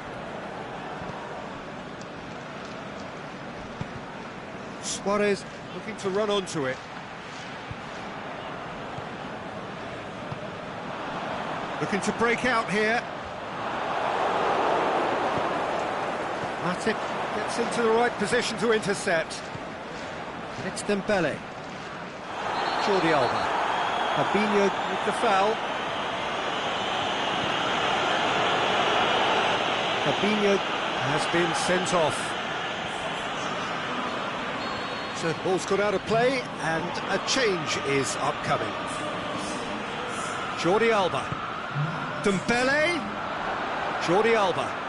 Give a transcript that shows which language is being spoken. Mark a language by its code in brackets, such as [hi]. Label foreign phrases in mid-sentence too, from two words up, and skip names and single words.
[en] Suarez looking to run onto it. Looking to break out here. Matip gets into the right position to intercept. And it's Dembele. Jordi Alba. Fabinho with the foul. Fabinho has been sent off. So the ball's got out of play and a change is upcoming. Jordi Alba. Dembele. Jordi Alba.